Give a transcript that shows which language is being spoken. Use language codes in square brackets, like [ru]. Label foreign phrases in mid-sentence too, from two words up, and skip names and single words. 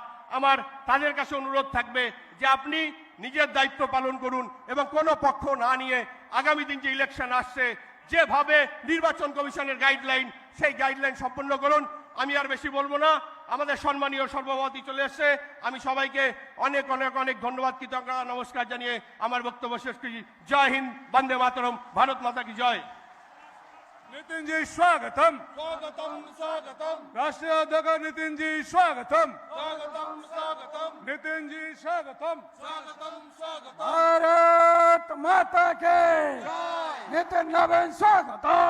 [bn] আমার তাদের কাছে অনুরোধ থাকবে যে আপনি নিজের দায়িত্ব পালন করুন এবং কোনো পক্ষ না নিয়ে আগামী দিন যে ইলেকশন আসছে যেভাবে নির্বাচন কমিশনের গাইডলাইন সেই গাইডলাইন সম্পন্ন করুন। আমি আর বেশি বলবো না, আমাদের সম্মানীয় সর্বভারতী চলে এসছে। আমি সবাইকে অনেক অনেক অনেক ধন্যবাদ, কৃতজ্ঞতা, নমস্কার জানিয়ে আমার বক্তব্য শেষ করি। [hi] जय हिन्द, [sa] বন্দে মাতরম, [hi] भारत माता की जय। नितिन जी स्वागतम। स्वागतम स्वागतम राष्ट्रीय अध्यक्ष नितिन जी स्वागतम। स्वागतम स्वागतम नितिन जी स्वागतम। स्वागतम स्वागतम भारत माता के नितिन नवीन स्वागतम